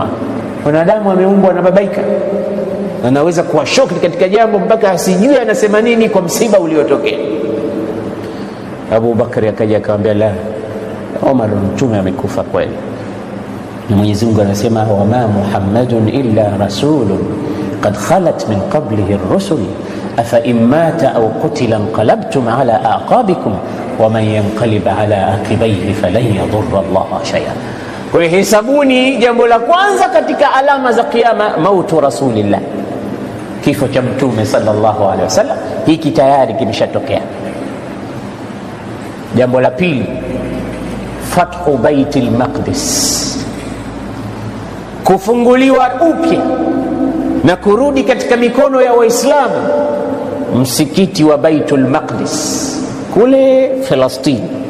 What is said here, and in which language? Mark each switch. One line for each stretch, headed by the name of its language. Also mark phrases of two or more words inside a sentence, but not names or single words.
Swahili: Wanadamu ameumbwa na babaika, anaweza kuwa shoki katika jambo mpaka asijue anasema nini kwa msiba uliotokea. Abu Bakari akaja akamwambia, la Umar, mtume amekufa kweli. Na Mwenyezi Mungu anasema,
Arabic: وما محمد إلا رسول قد خلت من قبله الرسل أفإن مات أو قتل انقلبتم على أعقابكم ومن ينقلب على عقبيه فلن يضر الله شيئا.
Swahili: Kwa hiyo hesabuni, jambo la kwanza katika alama za kiyama
Arabic: موت رسول الله,
Swahili: kifo cha mtume
Arabic: صلى الله عليه وسلم.
Swahili: Hiki tayari kimeshatokea. Jambo la pili,
Arabic: فتح بيت المقدس,
Swahili: kufunguliwa upya na kurudi katika mikono ya Waislamu msikiti wa Baitul Maqdis kule Palestina.